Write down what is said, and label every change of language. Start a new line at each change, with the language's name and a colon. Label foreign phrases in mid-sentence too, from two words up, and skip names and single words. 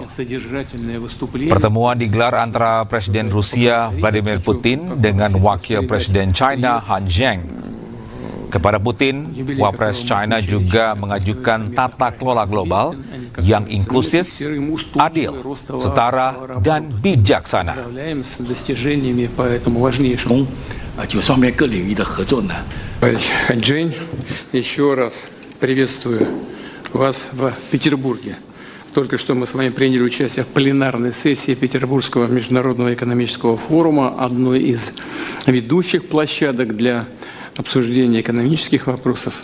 Indonesian: Pertemuan digelar antara Presiden Rusia Vladimir Putin dengan Wakil Presiden China Han Zheng. Kepada Putin, Wapres China juga mengajukan tata kelola global yang inklusif, adil, setara, dan bijaksana.
Russian: Жень, еще раз приветствую вас в Петербурге. Только что мы с вами приняли участие в пленарной сессии Петербургского международного экономического форума, одной из ведущих площадок для обсуждения экономических вопросов.